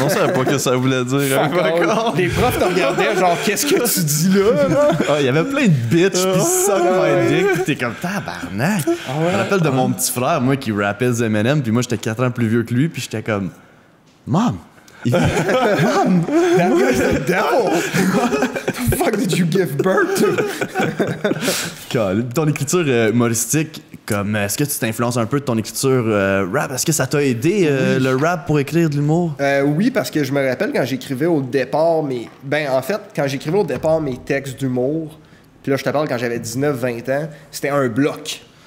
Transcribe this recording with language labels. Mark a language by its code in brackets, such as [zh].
[fr] On savait pas ce que ça voulait dire. Les profs te regardaient genre, qu'est-ce que tu dis là? Il y avait plein de bitch, pis ça, pis t'es comme tabarnak. Je me rappelle de mon petit frère, moi, qui rappait du Eminem, puis moi, j'étais 4 ans plus vieux que lui, puis j'étais comme, Mom! [en] Mom! That was the devil! The fuck did you give birth to? [fr] Ton écriture humoristique, est-ce que tu t'influences un peu de ton écriture rap? Est-ce que ça t'a aidé le rap pour écrire de l'humour? Oui, parce que je me rappelle quand j'écrivais au départ quand j'écrivais au départ mes textes d'humour, puis là je te parle quand j'avais 19-20 ans, c'était un bloc.